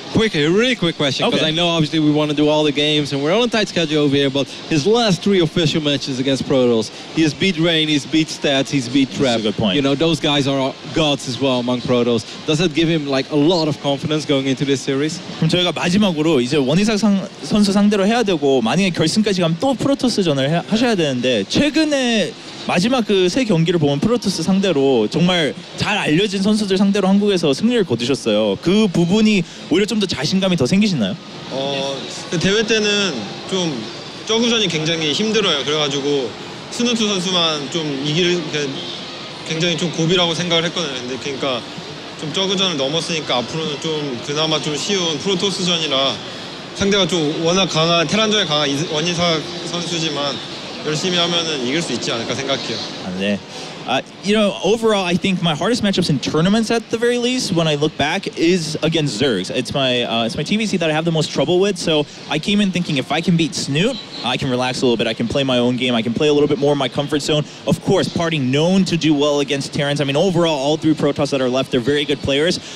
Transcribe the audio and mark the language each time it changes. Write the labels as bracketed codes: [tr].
[en] Really quick question, because I know obviously we want to do all the games and we're on a tight schedule over here, but his last 3 official matches against Protoss, he has beat Rain, he's beat Stats, he's beat Trap. That's a good point. You know, those guys are gods as well among Protoss. Does that give him like a lot of confidence going into this series? [ko] 그럼 저희가 마지막으로 이제 원희삭 선수 상대로 해야 되고, 만약에 결승까지 가면 또 프로토스전을 하셔야 되는데, 최근에 마지막 그 세 경기를 보면 프로토스 상대로 정말 잘 알려진 선수들 상대로 한국에서 승리를 거두셨어요. 그 부분이 오히려 좀 더 자신감이 더 생기시나요? 대회 때는 좀 저그전이 굉장히 힘들어요. 그래가지고 스누트 선수만 좀 이길 굉장히 좀 고비라고 생각을 했거든요. 근데 그러니까 좀 저그전을 넘었으니까 앞으로는 좀 그나마 좀 쉬운 프로토스전이라, 상대가 좀 워낙 강한 테란전에 강한 원희삭 선수지만 열심히 하면은 이길 수 있지 않을까 생각해요. 네. [en] You know, overall, I think my hardest matchups in tournaments, at the very least, when I look back, is against Zergs. It's my TvZ that I have the most trouble with. So I came in thinking if I can beat Snute, I can relax a little bit. I can play my own game. I can play a little bit more in my comfort zone. Of course, Parting known to do well against Terrans. I mean, overall, all 3 Protoss that are left, they're very good players.